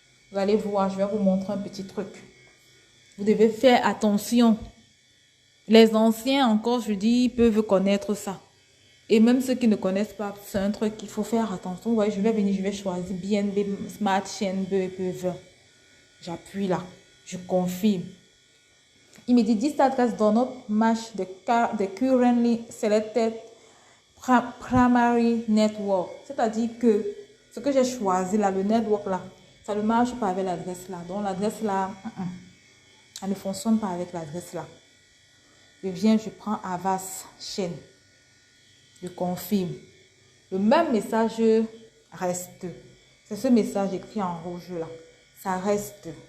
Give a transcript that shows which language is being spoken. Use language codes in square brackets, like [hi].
[fr] Vous allez voir, je vais vous montrer un petit truc. Vous devez faire attention. Les anciens, encore, je dis, ils peuvent connaître ça. Et même ceux qui ne connaissent pas, c'est un truc qu'il faut faire attention. Vous voyez, je vais venir, je vais choisir BNB Smart Chain BEP20. J'appuie là. Je confirme. Il me dit, [en] this address does not match the currently selected primary network. [fr] C'est-à-dire que ce que j'ai choisi là, le network là, ça ne marche pas avec l'adresse là. Donc l'adresse là, elle ne fonctionne pas avec l'adresse là. Je viens, je prends Avast Chain. Je confirme. Le même message reste. C'est ce message écrit en rouge là. Ça reste.